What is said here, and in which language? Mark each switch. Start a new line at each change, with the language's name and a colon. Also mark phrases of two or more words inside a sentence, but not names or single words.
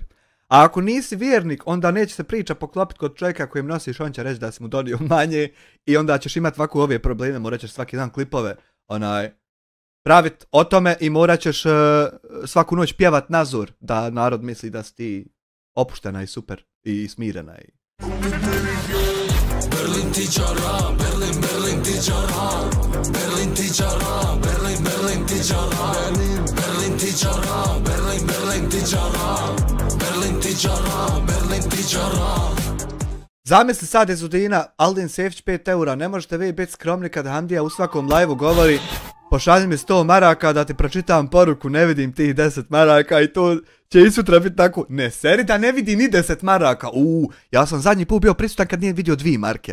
Bosnian: A ako nisi vjernik, onda neće se priča poklopiti kod čovjeka kojem nosiš, on će reći da si mu donio manje i onda ćeš imati ovako ove probleme, morat ćeš svaki dan klipove praviti o tome i morat ćeš svaku noć pjevat nazor da narod misli da si ti opuštena i super i smirena. Berlin tičara, Berlin tičara, Berlin tičara, Berlin tičara, Berlin tičara, Berlin tičara, Berlin tičara, Berlin tičara. Zamisli sad Ezudina, Aldin Sefć 5 eura, ne možete vi biti skromni kad Hamdija u svakom live-u govori pošalji mi 100 maraka da ti pročitam poruku, ne vidim tih 10 maraka i to će i sutra biti tako. Ne seri da ne vidi ni 10 maraka. Ja sam zadnji put bio prisutan kad nije vidio 2 marke.